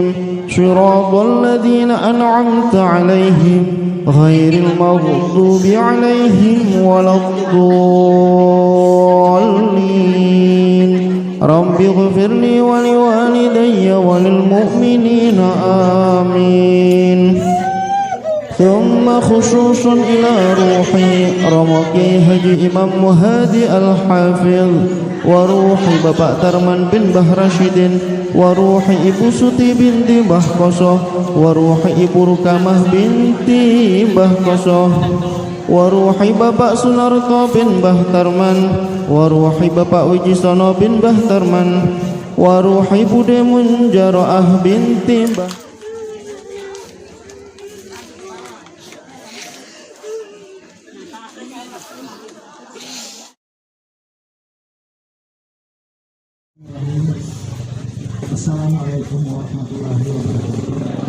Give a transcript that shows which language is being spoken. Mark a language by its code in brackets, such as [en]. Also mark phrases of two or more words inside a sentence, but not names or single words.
[ar] صراط الذين أنعمت عليهم غير المغضوب عليهم ولا الضالين. رب اغفر لي ولوالدي وللمؤمنين آمين. ثم خصوصا إلى روحي Romoki Haji Imam Muhadi Al-Hafidh, wa ruhi Bapak Tarman bin Bah Rasyidin, wa ruhi Ibu Suti binti Bah Kosoh, wa ruhi Ibu Rukamah binti Bah Kosoh, wa ruhi Bapak Sunarto bin Bah Tarman, wa ruhi Bapak Wijisono bin Bah Tarman, wa ruhi Bude Munjaroah binti Bah. السلام عليكم ورحمة الله وبركاته.